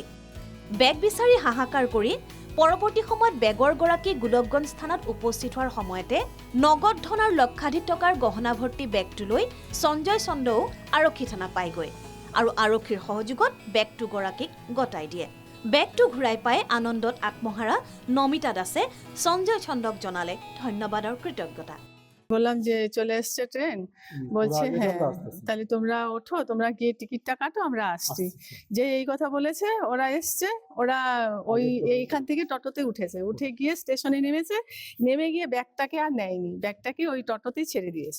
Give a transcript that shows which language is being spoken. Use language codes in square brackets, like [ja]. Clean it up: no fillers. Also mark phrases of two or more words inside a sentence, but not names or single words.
[as] বেগ বিচাৰি হাহাকাৰ কৰি পৰৱৰ্তী সময়ত বেগৰ গৰাকী গোলকগঞ্জ থানাত উপস্থিত হোৱাৰ সময়তে নগদ ধন আৰু লক্ষাধিক টকাৰ গহনা ভৰ্তি বেগটো লৈ সঞ্জয় চন্দও আৰক্ষী থানা পায়গৈ আৰু আৰক্ষীৰ সহযোগত বেগটো গৰাকীক গতাই দিয়ে। বেগটো ঘূৰাই পাই আনন্দত আত্মহারা নমিতা দাসে সঞ্জয় চন্দক জানালে ধন্যবাদ আর কৃতজ্ঞতা। [bn] বললাম যে চলে এসছে ট্রেন, বলছে হ্যাঁ তাহলে তোমরা ওঠো, তোমরা গিয়ে টিকিটটা কাটো, আমরা আসছি। যে এই কথা বলেছে ওরা এসছে, ওরা ওই এইখান থেকে টোটোতে উঠেছে, উঠে গিয়ে স্টেশনে নেমেছে, নেমে গিয়ে ব্যাগটাকে আর নেয়নি, ব্যাগটাকে ওই টোটোতেই ছেড়ে দিয়েছে।